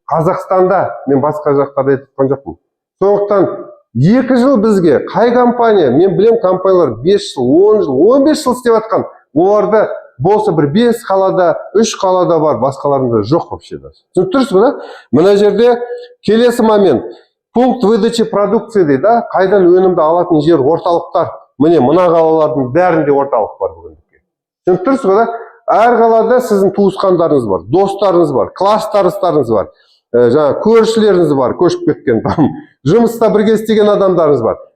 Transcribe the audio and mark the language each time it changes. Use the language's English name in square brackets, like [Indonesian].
[Kazakh] Қазақстанда, мен басқа жақтарда айтқан жоқпын. Сондықтан 2 жыл бізге қай компания, мен білем компаниялар 5 жыл, 10 жыл, 15 жыл істеп жатқан. Оларда болса бір 5 қалада, 3 қалада бар, басқаларында жоқ [Russian] вообще даже. [Kazakh] Түсініп тұрсыз ба, да? Мына жерде келесі момент. [Russian] Пункт выдачи продукции [Kazakh] дейді, [Russian] да? [Kazakh] Қайдан өнімді алатын жер, орталықтар. Міне мына қалалардың бәрінде орталық бар бүгіндікке. Түсініп тұрсыз ба, да? Әр қалада сіздің туысқандарыңыз бар, достарыңыз бар, класстарыңыз бар. жаңа көршілеріңіз бар, көшіп кеткен там. Жұмыста бірге істеген адамдарыңыз бар.